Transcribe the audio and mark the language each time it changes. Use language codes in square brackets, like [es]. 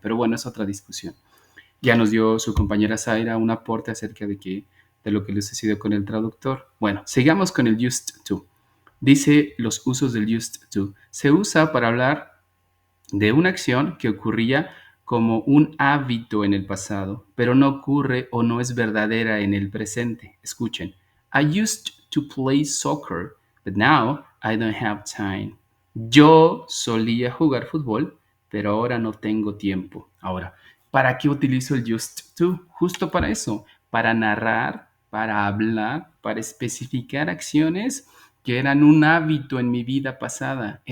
[es] Pero bueno, es otra discusión. Ya nos dio su compañera Zaira un aporte acerca de lo que le sucedió con el traductor. Bueno, sigamos con el used to. Dice los usos del used to. Se usa para hablar de una acción que ocurría como un hábito en el pasado, pero no ocurre o no es verdadera en el presente. Escuchen. [en] I used to play soccer, but now I don't have time. [es] Yo solía jugar fútbol, pero ahora no tengo tiempo. Ahora, ¿para qué utilizo el used to? Justo para eso, para narrar, para hablar, para especificar acciones que eran un hábito en mi vida pasada.